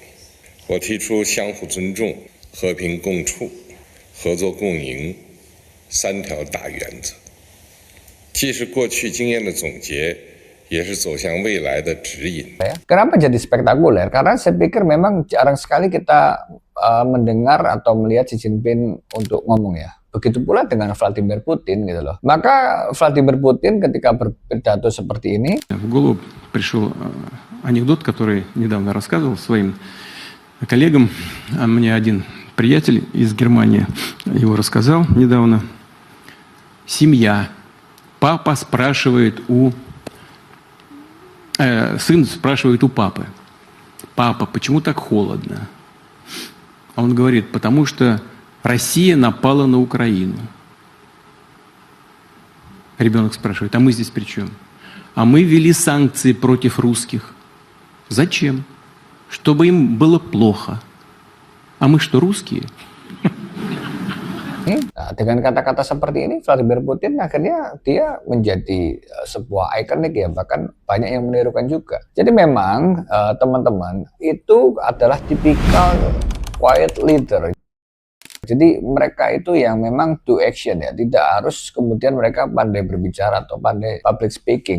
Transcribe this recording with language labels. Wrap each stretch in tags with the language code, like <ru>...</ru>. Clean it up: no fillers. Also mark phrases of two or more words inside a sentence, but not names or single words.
<zh>我提出相互尊重、和平共处、合作共赢三条大原则，既是过去经验的总结，也是走向未来的指引。</zh> <id>Kenapa jadi spektakuler? Karena saya pikir memang jarang sekali kita mendengar atau melihat Xi Jinping untuk ngomong ya. Begitu pula dengan Vladimir Putin gitu loh. Maka Vladimir Putin ketika berpidato seperti ini,</id> <ru>в голову пришел анекдот, который недавно рассказывал своим коллегам. Мне один приятель из Германии его рассказал недавно. Семья. Папа спрашивает сын спрашивает у папы: папа, почему так холодно? А он говорит: потому что Россия напала на Украину. Ребенок спрашивает: а мы здесь при чем? А мы ввели санкции против русских. Зачем? Чтобы им было плохо. А мы что, русские?</ru> <id>nah, dengan kata-kata seperti ini, Vladimir Putin akhirnya dia menjadi sebuah ikonik ya, bahkan banyak yang menirukan juga. Jadi memang teman-teman itu adalah tipikal</id> <en>quiet leader.</en> <id>Jadi mereka itu yang memang</id> <en>do action</en> <id>ya, tidak harus kemudian mereka pandai berbicara atau pandai</id> <en>public speaking.</en>